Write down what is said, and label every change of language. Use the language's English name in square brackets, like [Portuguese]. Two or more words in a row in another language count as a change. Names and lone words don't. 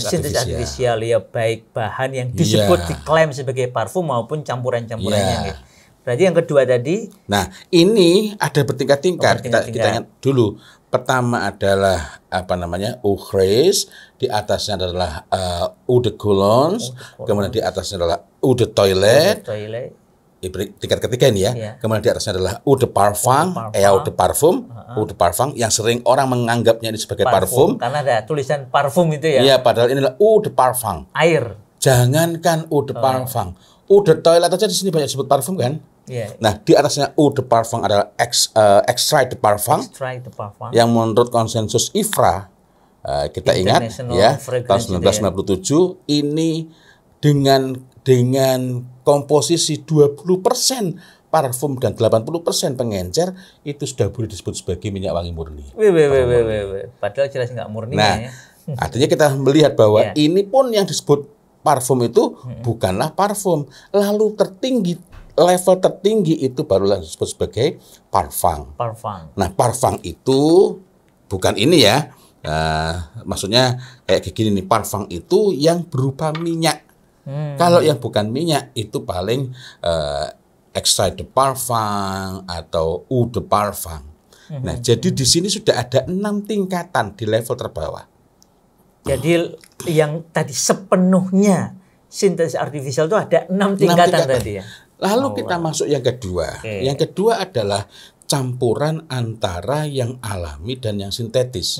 [Indonesian] artifisial ya, baik bahan yang disebut diklaim sebagai parfum maupun campuran-campurannya. Gitu. Berarti yang kedua tadi. Nah, ini ada bertingkat-tingkat. Kita ingat dulu. Pertama adalah ukhrez, di atasnya adalah [French] eau de cologne, [Indonesian] kemudian di atasnya adalah [French] eau de toilet. [Indonesian] Tingkat ketiga ini ya. Kemudian di atasnya adalah [French] eau de parfum, eau de parfum [Indonesian] yang sering orang menganggapnya ini sebagai parfum. Karena ada tulisan parfum itu ya. Iya, padahal ini adalah [French] eau de parfum. [Indonesian] Air. Jangankan [French] eau de parfum. Eau de toilet [Indonesian] aja di sini banyak disebut parfum kan? Nah, di atasnya [French] eau de parfum [Indonesian] adalah [French] extrait de parfum. [Indonesian] Yang menurut konsensus IFRA, kita ingat ya, tahun 1997 ini dengan komposisi 20% parfum dan 80% pengencer, itu sudah boleh disebut sebagai minyak wangi murni. Padahal jelas nggak murni. Nah, artinya kita melihat bahwa ini pun yang disebut parfum itu bukanlah parfum. Lalu level tertinggi itu barulah disebut sebagai parfum. Parfum. Nah, parfum itu bukan ini ya. Maksudnya kayak gini nih, parfum itu yang berupa minyak. Kalau yang bukan minyak itu paling [French] extrait de parfum [Indonesian] atau [French] eau de parfum. [Indonesian] Nah, jadi di sini sudah ada 6 tingkatan di level terbawah. Jadi yang tadi sepenuhnya sintesis artifisial itu ada 6 tingkatan tadi ya. Lalu kita masuk yang kedua. Yang kedua adalah campuran antara yang alami dan yang sintetis.